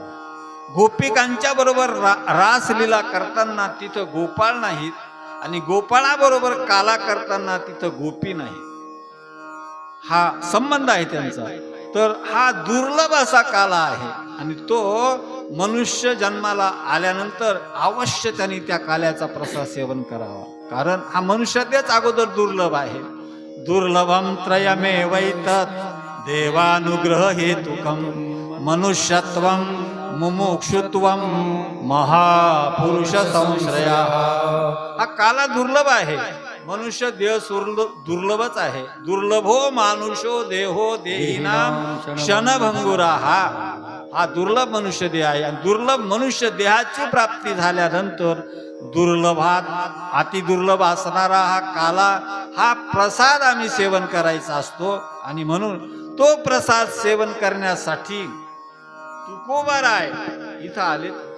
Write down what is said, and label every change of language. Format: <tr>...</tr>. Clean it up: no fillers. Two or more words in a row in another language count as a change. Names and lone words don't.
<mr>गोपिकांच्या बरोबर रासलीला करताना तिथं गोपाळ नाहीत आणि गोपाळाबरोबर काला करताना तिथं गोपी नाही. हा संबंध आहे त्यांचा. तर हा दुर्लभ असा काला आहे आणि तो मनुष्य जन्माला आल्यानंतर अवश्य त्यांनी त्या काल्याचा प्रसाद सेवन करावा. कारण हा मनुष्यतेच अगोदर दुर्लभ आहे.</mr> <sa>दुर्लभम त्रयमेवैतत् देवानुग्रह हेतुकम मनुष्यत्वम मुमुक्षुत्वम महापुरुष संश्रया.</sa> <mr>हा काला दुर्लभ आहे. मनुष्य देह दुर्लभच आहे.</mr> <sa>दुर्लभो मानुषो देहो देहिनाम क्षणभंगुरा.</sa> <mr>हा दुर्लभ मनुष्य देह आहे. आणि दुर्लभ मनुष्य देहाची प्राप्ती झाल्यानंतर दुर्लभात अतिदुर्लभ असणारा हा काला हा प्रसाद आम्ही सेवन करायचा असतो. आणि म्हणून तो प्रसाद सेवन करण्यासाठी तुकोबाराय इथं आले.</mr>